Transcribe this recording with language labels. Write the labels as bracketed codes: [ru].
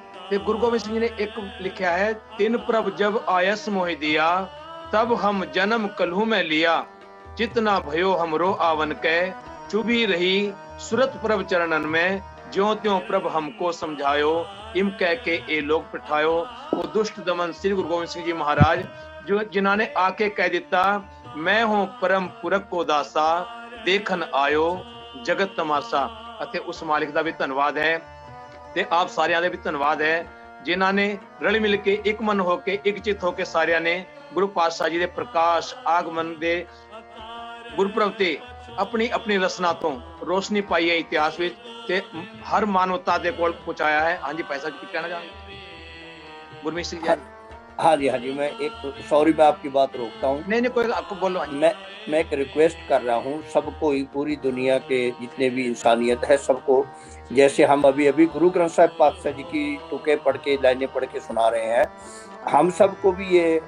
[hi] ते गुरु गोविंद सिंह जी ने एक लिखा है, तिन प्रभ जब आयस मोहि दिया, तब हम जन्म कलहू में लिया, जितना भयो हमरो आवन कै, चुभी रही सुरत प्रभ चरणन में, ज्यों त्यों प्रभ हमको समझायो, इम कह के ए लोग पिठायो। वो दुष्ट दमन श्री गुरु गोविंद सिंह जी महाराज जो जिन्होंने आके कह दिता, मैं हूं परम पुरख को दासा, देखन आयो जगत तमाशा। [pa] ਅਤੇ ਉਸ ਮਾਲਿਕ ਦਾ ਵੀ ਧੰਨਵਾਦ ਹੈ ਤੇ ਆਪ ਸਾਰਿਆਂ ਦਾ ਵੀ ਧੰਨਵਾਦ ਹੈ ਜਿਨ੍ਹਾਂ ਨੇ ਰਲ ਮਿਲ ਕੇ ਇੱਕ ਮਨ ਹੋ ਕੇ ਇੱਕ ਚਿੱਤ ਹੋ ਕੇ ਸਾਰਿਆਂ ਨੇ ਗੁਰੂ ਪਾਤਸ਼ਾਹ ਜੀ ਦੇ ਪ੍ਰਕਾਸ਼ ਆਗਮਨ ਦੇ ਗੁਰਪੁਰਬ ਤੇ ਆਪਣੀ ਆਪਣੀ ਰਸਨਾ ਤੋਂ ਰੋਸ਼ਨੀ ਪਾਈ ਹੈ ਇਤਿਹਾਸ ਵਿੱਚ ਤੇ ਹਰ ਮਾਨਵਤਾ ਦੇ ਕੋਲ ਪਹੁੰਚਾਇਆ ਹੈ। ਹਾਂਜੀ ਭਾਈ ਸਾਹਿਬ ਕੀ ਕਹਿਣਾ ਚਾਹੁੰਦੇ ਗੁਰਮੀਤ ਸਿੰਘ जी? [hi] हाँ जी, मैं एक सॉरी मैं आपकी बात रोकता हूँ। नहीं कोई आपको बोलो। मैं एक रिक्वेस्ट कर रहा हूँ सबको ही, पूरी दुनिया के जितने भी इंसानियत है सबको, जैसे हम अभी गुरु ग्रंथ साहिब पातशाह जी की टुके पढ़ के, लाइनें पढ़ के सुना रहे हैं, हम सबको भी ये